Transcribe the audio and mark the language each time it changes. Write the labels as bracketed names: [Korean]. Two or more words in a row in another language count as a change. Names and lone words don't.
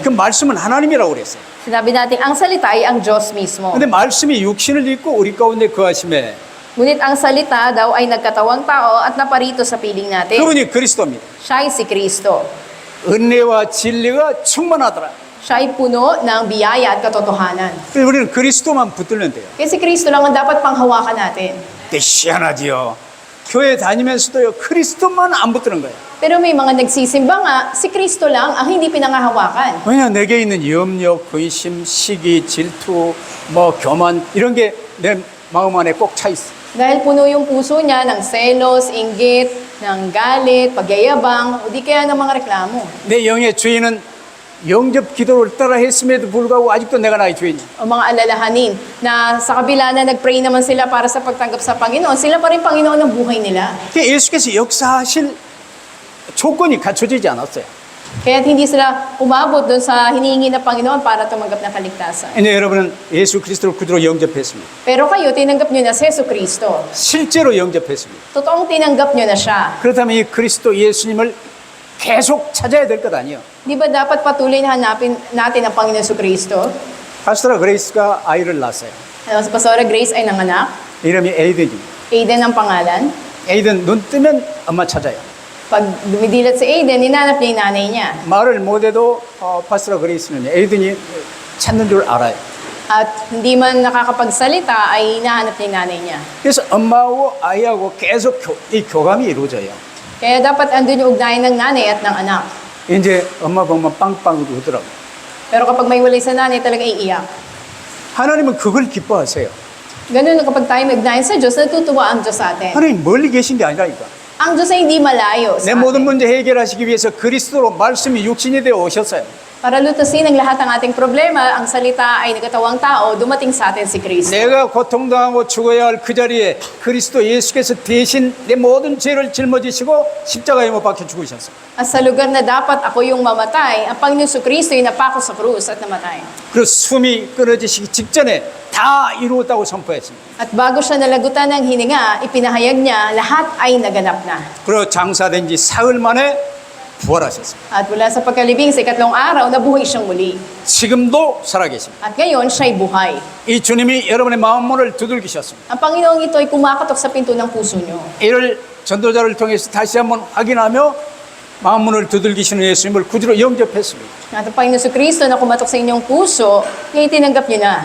[Korean] 그 말씀은 하나님이라고 그랬어요. [Filipino] Sinabi natin, ang salita ay ang Diyos mismo. [Korean] 근데 말씀이 육신을 입고 우리 가운데 거하심에 [Filipino] Ngunit ang salita daw ay nagkatawang tao at naparito sa piling natin. [Korean] 그분이 그리스도입니다. [Filipino] Siya ay si Kristo. [Korean] 은혜와 진리가 충만하더라. [Filipino] Siya ay puno ng biyaya at katotohanan. [Korean] 그래서 우리는 그리스도만 붙들면 돼요. [Filipino] Kaya si Kristo lang ang dapat panghawakan natin. [Korean] 근데 희한하지요. 교회 다니면서도요, 그리스도만 안 붙드는 거예요. [Filipino] Pero may mga nagsisimba nga, si Kristo lang ang hindi pinangahawakan. [Korean] 왜냐, 내게 있는 염려, 근심, 시기, 질투, 교만 이런 게 내 마음 안에 꼭 차 있어. [Filipino] Dahil puno yung puso niya ng selos, inggit, ng galit, pagyayabang, o di kaya ng mga reklamo. [Korean] 내 영의 죄인은 영접 기도를 따라 했음에도 불구하고 아직도 내가 나의 죄인이야. [Filipino] O mga alalahanin na sa kabila na nag-pray naman sila para sa pagtanggap sa Panginoon, sila pa rin Panginoon ng buhay nila. [Korean] 그러니까 예수께서 역사하실 조건이 갖춰지지 않았어요. [Filipino] Kaya hindi sila umabot doon sa hinihingi ng Panginoon para tumanggap ng kaligtasan. [Korean] 이제 여러분은 예수 그리스도를 구주로 영접했습니다. [Filipino] Pero kayo, tinanggap nyo na si Jesu Kristo. [Korean] 실제로 영접했습니다. [Filipino] Totoong tinanggap nyo na siya. [Korean] 그렇다면 이 그리스도 예수님을 계속 찾아야 될 것 아니에요. [Filipino] Di ba dapat patuloy na hanapin natin ang Panginoon Jesu Kristo? [Korean] 파스토라 그레이스가 아이를 낳았어요. [Filipino] Si Pastora Grace ay nanganak. [Korean] 이름이 에이든입니다. [Filipino] Aiden ang pangalan. [Korean] 에이든 눈 뜨면 엄마 찾아요. [Filipino] Pag dumidilat si Aiden, ninanap niya yung nanay niya. [Korean] 말을 못해도 파스토라 그레이스는 에이든이 찾는 줄 알아요. [Filipino] At hindi man nakakapagsalita, ay hinahanap niya yung nanay niya. [Korean] 그래서 엄마하고 아이하고 계속 이 교감이 이루어져요. [Filipino] Kaya dapat andun yung ugnayan ng nanay at ng anak. [Korean] 이제 엄마 보면 빵빵 울더라고요. [Filipino] Pero kapag may walay sa nanay, talaga iiyak. [Korean] 하나님은 그걸 기뻐하세요. [Filipino] Ganun kapag tayo may ugnayan sa Diyos, natutuwa ang Diyos sa atin. [Korean] 하나님 멀리 계신 게 아니라니까. [Filipino] Ang Diyos ay hindi malayo [Korean] 내 [Filipino] sa [Korean] 모든 [Filipino] atin. [Korean] 문제 해결하시기 위해서 그리스도로 말씀이 육신이 되어 오셨어요. [Filipino] Para lutasin ang lahat ng ating problema, ang salita ay nagkatawang tao, dumating sa atin si Kristo. [Korean] 내가 고통당하고 죽어야 할 그 자리에 그리스도 예수께서 대신 내 모든 죄를 짊어지시고 십자가에 못 박혀 죽으셨어요. [Filipino] At sa lugar na dapat ako yung mamatay, ang Panginoon si Kristo ay napako sa krus at namatay. [Korean] 그 숨이 끊어지시기 직전에 다 이루었다고 선포했습니다. [Filipino] At bago siya nalagutan ng hininga, ipinahayag niya, lahat ay naganap na. [Korean] 그리고 장사된 지 사흘 만에 부활하셨습니다. [Filipino] At mula sa pagkalibing sa ikatlong araw, nabuhay siyang muli. [Korean] 지금도 살아계십니다. [Filipino] At ngayon, siya'y buhay. [Korean] 이 주님이 여러분의 마음 문을 두들기셨습니다. [Filipino] Ang Panginoong ito ay kumakatok sa pinto ng puso niyo. [Korean] 이를 전도자를 통해서 다시 한번 확인하며 마음 문을 두들기시는 예수님을 구주로 영접했습니다. [Filipino] At ang Panginoon si Kristo na kumatok sa inyong puso, ngayon tinanggap niyo na.